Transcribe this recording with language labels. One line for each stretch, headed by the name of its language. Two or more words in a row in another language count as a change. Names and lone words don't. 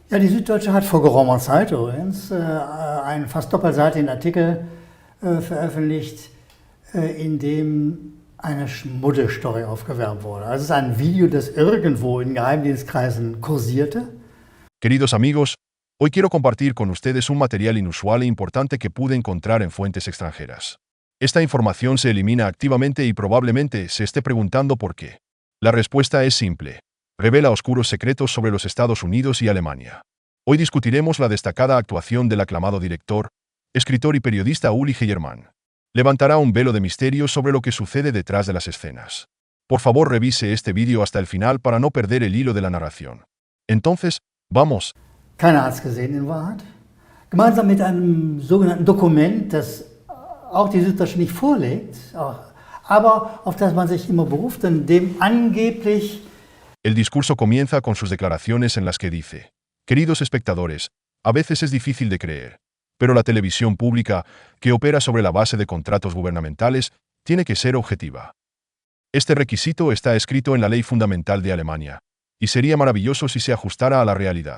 German: Ja, die Süddeutsche hat vor geraumer Zeit übrigens einen fast doppelseitigen Artikel veröffentlicht, in dem eine Schmuddelstory aufgewärmt wurde. Also es ist ein Video, das irgendwo in Geheimdienstkreisen kursierte.
Spanish: Queridos amigos, hoy quiero compartir con ustedes un material inusual e importante que pude encontrar en fuentes extranjeras. Esta información se elimina activamente y probablemente se esté preguntando por qué. La respuesta es simple. Revela oscuros secretos sobre los Estados Unidos y Alemania. Hoy discutiremos la destacada actuación del aclamado director, escritor y periodista Uli Heyermann. Levantará un velo de misterio sobre lo que sucede detrás de las escenas. Por favor, revise este vídeo hasta el final para no perder el hilo de la narración. Entonces, vamos.
German: Keiner hat es gesehen in Wahrheit. Gemeinsam mit einem sogenannten Dokument, das auch die Süddeutsche nicht vorlegt, aber auf das man sich immer beruft, in dem angeblich...
Spanish: El discurso comienza con sus declaraciones en las que dice: queridos espectadores, a veces es difícil de creer, pero la televisión pública, que opera sobre la base de contratos gubernamentales, tiene que ser objetiva. Este requisito está escrito en la ley fundamental de Alemania, y sería maravilloso si se ajustara a la realidad.